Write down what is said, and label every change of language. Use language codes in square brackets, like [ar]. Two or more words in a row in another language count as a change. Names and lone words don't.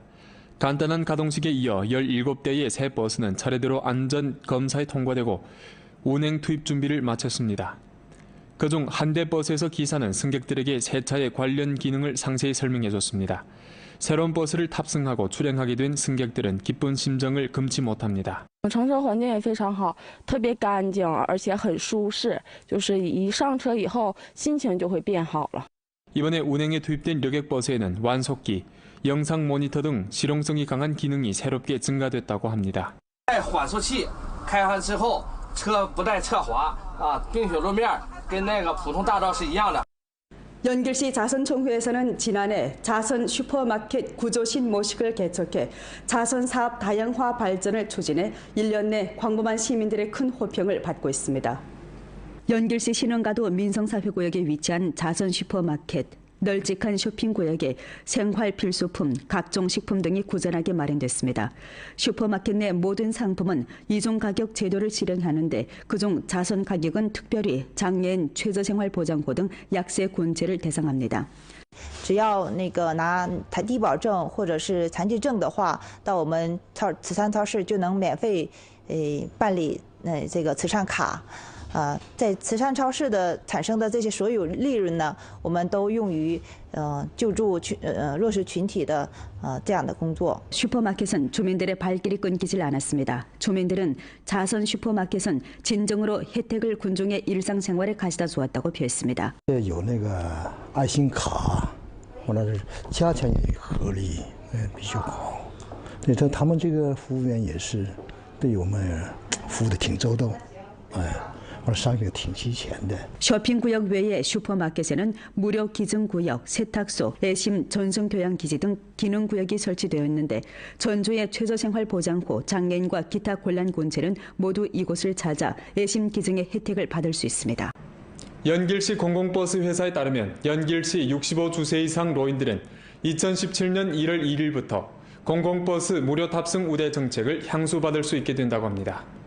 [ko] 간단한 가동식에 이어 17대의 새 버스는 차례대로 안전 검사에 통과되고 운행 투입 준비를 마쳤습니다. 그중 한 대 버스에서 기사는 승객들에게 세차의 관련 기능을 상세히 설명해줬습니다. 새로운 버스를 탑승하고 출행하게 된 승객들은 기쁜 심정을 금치 못합니다. [zh] 乘车环境也非常好，特别干净，而且很舒适。就是一上车以后，心情就会变好了。 [ko] 이번에 운행에 투입된 력액버스에는 완속기, 영상 모니터 등 실용성이 강한 기능이 새롭게 증가됐다고 합니다. [zh] 缓速器开发之后车不带侧滑啊，冰雪路面跟那个普通大道是一样的。 [ko] 연길시 자선총회에서는 지난해 자선 슈퍼마켓 구조 신모식을 개척해 자선 사업 다양화 발전을 추진해 1년 내 광범한 시민들의 큰 호평을 받고 있습니다. 연길시 신흥가도 민성사회구역에 위치한 자선 슈퍼마켓. 널찍한 쇼핑구역에 생활 필수품, 각종 식품 등이 구전하게 마련됐습니다. 슈퍼마켓 내 모든 상품은 이중 가격 제도를 실행하는데 그중 자선 가격은 특별히 장애인 최저생활보장호 등 약세 군체를 대상합니다. [zh] 只要拿低保证或者是残疾证的话，到我们慈善超市就能免费办理这个慈善卡。在慈善超市的产生的这些所有利润呢，我们都用于救助弱势群体的这样的工作。 [ko] 슈퍼마켓은 주민들의 발길이 끊기질 않았습니다. 주민들은 자선 슈퍼마켓은 진정으로 혜택을 군중의 일상생활에 가져다 주었다고 표했습니다. [zh] 有那个爱心卡，或者是加强合理，比较好。对，他们这个服务员也是对我们服务的挺周到，상비가 挺齐全的. [ko] 쇼핑구역 외에 슈퍼마켓에는 무료 기증구역, 세탁소, 애심 전승교양기지 등 기능구역이 설치되어 있는데 전주의 최저생활보장호, 장애인과 기타 곤란군체는 모두 이곳을 찾아 애심 기증의 혜택을 받을 수 있습니다. 연길시 공공버스 회사에 따르면 연길시 65주세 이상 노인들은 2017년 1월 1일부터 공공버스 무료 탑승 우대 정책을 향수받을 수 있게 된다고 합니다.